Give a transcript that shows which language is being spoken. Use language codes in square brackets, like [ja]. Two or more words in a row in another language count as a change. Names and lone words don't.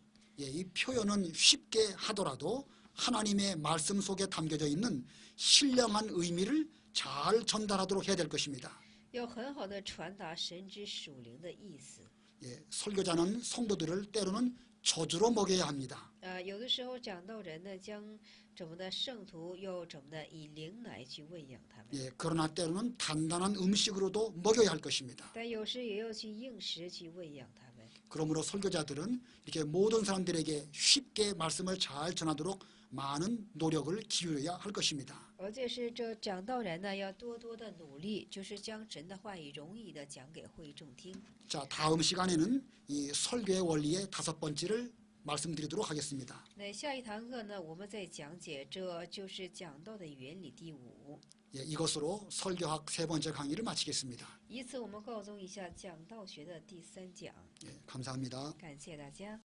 [ko] 예, 이 표현은 쉽게 하더라도 하나님의 말씀 속에 담겨져 있는 신령한 의미를 잘 전달하도록 해야 될 것입니다. [zh] 要很好的传达神之属灵的意思。 [ko] 예, 설교자는 성도들을 때로는 저주로 먹여야 합니다. [zh] 有的时候讲道人呢，将怎么的圣徒要怎么的以灵奶去喂养他们， [ko] 예, 그러나 때로는 단단한 음식으로도 먹여야 할 것입니다. [zh] 但有时也要去硬食去喂养他们。 [ko] 그러므로 설교자들은 이렇게 모든 사람들에게 쉽게 말씀을 잘 전하도록 많은 노력을 기울여야 할 것입니다. [zh] 而且是这讲道人呢，要多多的努力，就是将神的话语容易的讲给会众听。 [ko] 자, 다음 시간에는 이 설교의 원리의 5번째를 말씀드리도록 하겠습니다. [zh] 那下一堂课呢，我们再讲解这就是讲道的原理第5。 [ko] 예, 이것으로 설교학 3번째 강의를 마치겠습니다. [zh] 以此我们告终一下讲道学的第3讲。 [ko] 예, 감사합니다. [zh] 感谢大家。